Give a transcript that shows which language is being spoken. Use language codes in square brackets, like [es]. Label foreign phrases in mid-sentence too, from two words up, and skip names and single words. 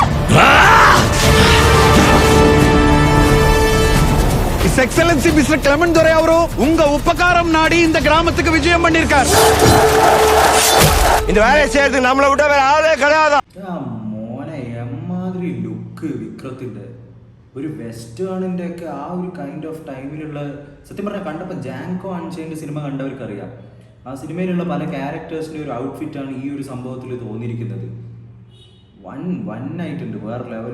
[en] His Excellency Mr. [ta] Clement Dore அவரு உங்க உபகாரம் நாடி இந்த கிராமத்துக்கு விஜயம் பண்ணிருக்கார். இந்த வேலையை செய்யறதுக்கு நம்மளை விட வேற ஆளே கிடையாது. [ml] മോനെ എമ്മാതിരി ലുക്ക് വിക്രത്തിന്റെ. ഒരു വെസ്റ്റേണിന്റെ ഒക്കെ ആ ഒരു [en] kind of [ml] ടൈമിലുള്ള, സത്യം പറഞ്ഞാൽ കണ്ടപ്പോൾ ജാങ്കോ അൺചെയിൻഡ് സിനിമ കണ്ടവർക്കറിയാം. ആ സിനിമയിലുള്ള പല ക്യാരക്ടേഴ്സിൻ്റെ ഒരു ഔട്ട്ഫിറ്റാണ് ഈ ഒരു സംഭവത്തിൽ തോന്നിയിരിക്കുന്നത്. വൺ ആയിട്ടുണ്ട്, വേറെ ലെവല്.